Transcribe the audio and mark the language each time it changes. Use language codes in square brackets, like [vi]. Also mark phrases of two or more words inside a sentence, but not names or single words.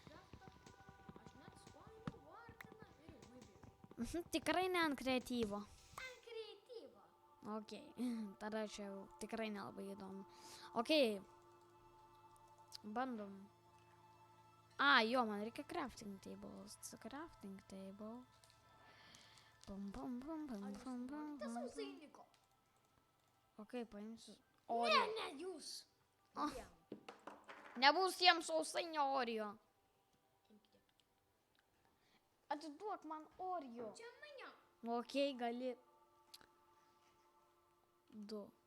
[lt] Tikrai ne ant kreatyvo. Okei, tada čia jau tikrai nelabai įdomu. Okei. Bandom. Jo, man reikia [en] crafting tables. Crafting tables. Pum, pum, pum, pum, pum, pum. [lt] Okei, paimsiu. Ne, jūs. Nebus jiems sausainio Oreo. Atiduok man Oreo. Čia mane. Okei, gali. 2.